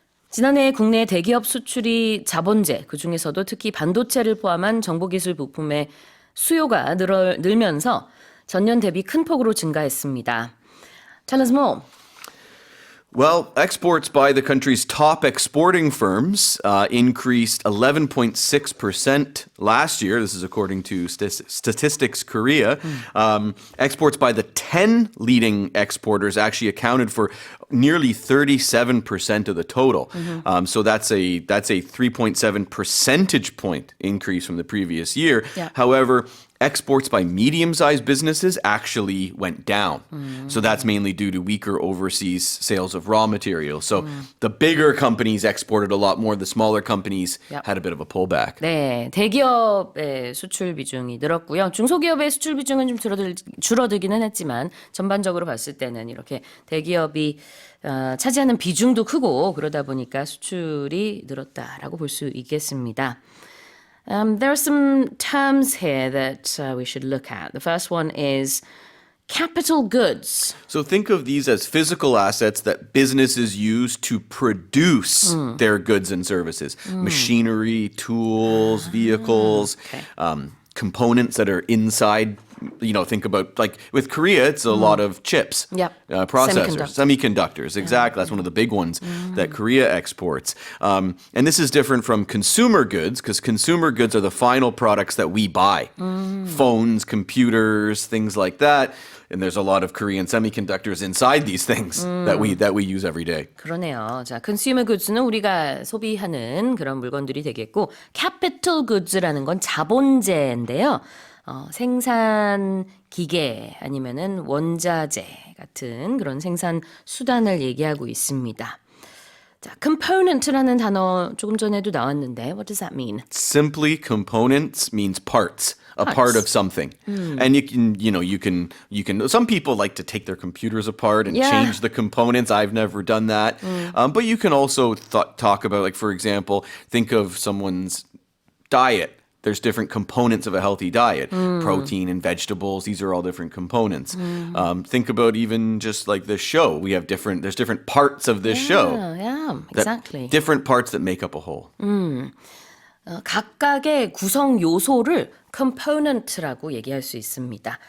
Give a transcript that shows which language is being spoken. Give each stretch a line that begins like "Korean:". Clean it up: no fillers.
Korean: 지난해 국내 대기업 수출이 자본재, 그중에서도 특히 반도체를 포함한 정보기술 부품의 수요가 늘면서 전년 대비 큰 폭으로 증가했습니다.
English: Tell us more. Well, exports by the country's top exporting firms increased 11.6% last year. This is according to Statistics Korea. Exports by the 10 leading exporters actually accounted for nearly 37% of the total. So that's a 3.7 percentage point increase from the previous year. Yeah. However, exports by medium-sized businesses actually went down. So that's mainly due to weaker overseas sales of raw materials. So the bigger companies exported a lot more. The smaller companies Yep. had a bit of a pullback.
Korean: 네, 대기업의 수출 비중이 늘었고요. 중소기업의 수출 비중은 좀 줄어들기는 했지만 전반적으로 봤을 때는 이렇게 대기업이 차지하는 비중도 크고 그러다 보니까 수출이 늘었다라고 볼 수 있겠습니다.
English: There are some terms here that we should look at. The first one is capital goods. So think of these as physical assets that businesses use to produce their goods and services. Machinery, tools, vehicles, components that are inside. Think about, like, with Korea, it's a lot of chips, Yep. processors, semiconductors. Exactly. That's one of the big ones that Korea exports. And this is different from consumer goods because consumer goods are the final products that we buy. Phones, computers, things like that. And there's a lot of Korean semiconductors inside these things that we use every day.
Korean: 그러네요. 자, consumer goods는 우리가 소비하는 그런 물건들이 되겠고, capital goods라는 건 자본재인데요. 생산 기계 아니면은 원자재 같은 그런 생산 수단을 얘기하고 있습니다. 자, component라는 단어 조금 전에도 나왔는데, what does that mean?
English: Simply, components means parts. A part of something. And you can, some people like to take their computers apart and Yeah. change the components. I've never done that. But you can also talk about, like, for example, think of someone's diet. There's different components of a healthy diet. Protein and vegetables, these are all different components. Think about even just like this show. There's different parts of this show. Yeah, exactly. Different parts that make up a whole.
Korean: 각각의 구성 요소를 component라고 얘기할 수 있습니다.